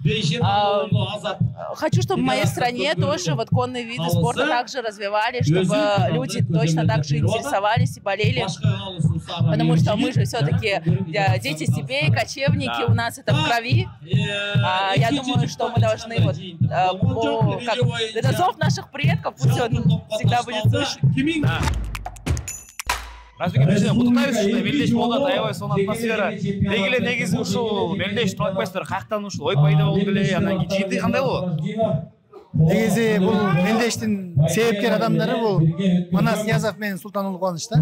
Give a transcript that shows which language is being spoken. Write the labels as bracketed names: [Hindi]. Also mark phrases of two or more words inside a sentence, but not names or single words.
[Russian] Хочу, чтобы в моей стране тоже вот конные виды спорта также развивали, чтобы люди точно так же интересовались и болели, потому что мы же все-таки дети степей, кочевники, у нас это в крови. Я думаю, что мы должны это зов наших предков, пусть он всегда будет слышен. [Kyrgyz] Разбеке бизде куттуктайбыз, ушундай мелдеш болду, аябай сонун атмосфера. Дегеле негизи ушул мелдеш талкпайсыздар, каяктан ушул ой пайда болду эле, анан кийин жыйынтыгы кандай болот? негизи бул мелдештин себепкер адамдары бул Манас Ниязов менен Султануулу Кубаныч да.